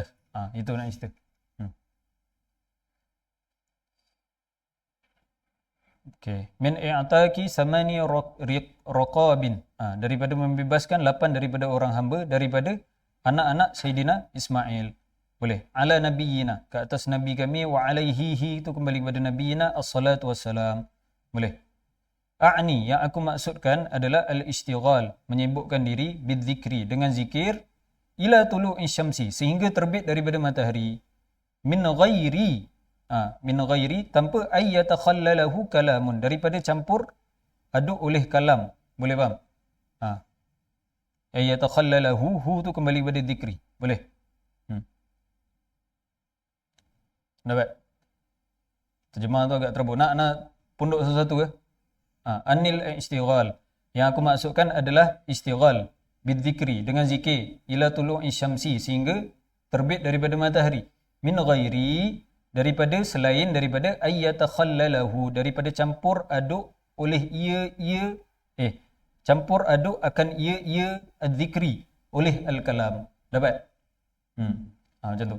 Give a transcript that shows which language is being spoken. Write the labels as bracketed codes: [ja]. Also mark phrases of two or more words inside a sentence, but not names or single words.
[ms] Itu nak cerita. Okey. [ar] Min i'taki samani raqabin. [ms] Daripada membebaskan 8 daripada orang hamba daripada anak-anak Sayyidina Ismail. Boleh. [ar] Ala nabiyina, [ms] ke atas nabi kami, [ar] wa alaihi [ms] itu kembali kepada [ar] nabiyina as-salatu wassalam. [ms] Boleh. A'ni, yang aku maksudkan adalah al-istighal, menyibukkan diri bidzikri, dengan zikir, [ar] ila tulu'i syamsi, [ms] sehingga terbit daripada matahari, [ar] min ghairi tanpa ayyatakhalalahu kalamun, [ms] daripada campur aduk oleh kalam. Boleh faham? Ayyatakhalalahu, hu tu kembali kepada zikri. Boleh. Dapat? Terjemah tu agak terabur. Nak punduk sesuatu ke? [ar] Anil istighal. [ms] Yang aku maksudkan adalah [ar] istighal bidzikri, [ms] dengan zikir, [ar] ila tulu'i syamsi, [ms] sehingga terbit daripada matahari, [ar] min ghairi, [ms] daripada selain daripada ayyatakhalalahu, daripada campur aduk oleh campur aduk akan ia az-zikri oleh al-kalam. Dapat? Macam tu.